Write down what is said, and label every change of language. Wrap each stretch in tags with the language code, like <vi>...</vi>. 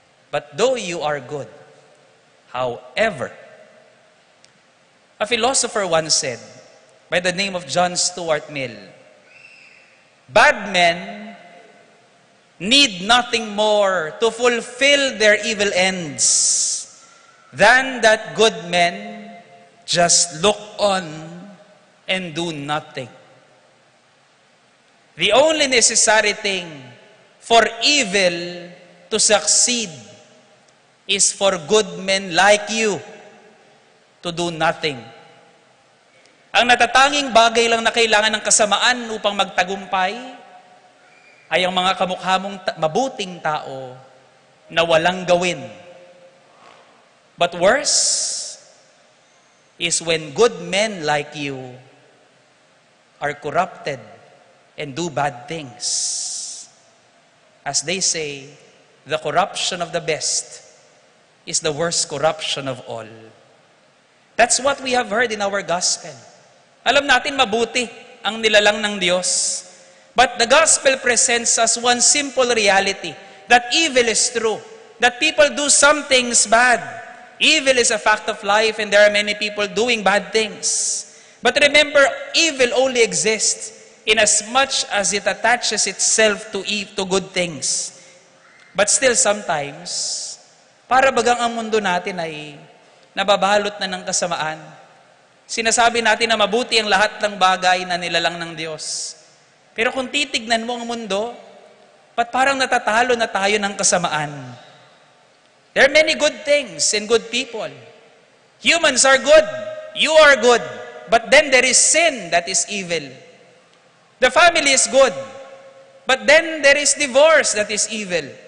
<en>But though you are good, however, a philosopher once said, by the name of John Stuart Mill, bad men need nothing more to fulfill their evil ends than that good men just look on and do nothing. The only necessary thing for evil to succeed is for good men like you to do nothing.</en> <tl>Ang natatanging bagay lang na kailangan ng kasamaan upang magtagumpay ay ang mga kamukha mong mabuting tao na walang gawin.</tl> <en>But worse is when good men like you are corrupted and do bad things. As they say, the corruption of the best is the worst corruption of all. That's what we have heard in our gospel.</en> <tl>Alam natin mabuti ang nilalang ng Diyos.</tl> <en>But the gospel presents us one simple reality, that evil is true, that people do some things bad, Evil is a fact of life and there are many people doing bad things. But remember, evil only exists in as much as it attaches itself to good things. But still sometimes,</en> <tl>para bagang ang mundo natin ay nababalot na ng kasamaan. Sinasabi natin na mabuti ang lahat ng bagay na nilalang ng Diyos. Pero kung titignan mo ang mundo, ba't parang natatalo na tayo ng kasamaan?</tl> <en>There are many good things and good people. Humans are good. You are good. But then there is sin that is evil. The family is good. But then there is divorce that is evil.</en>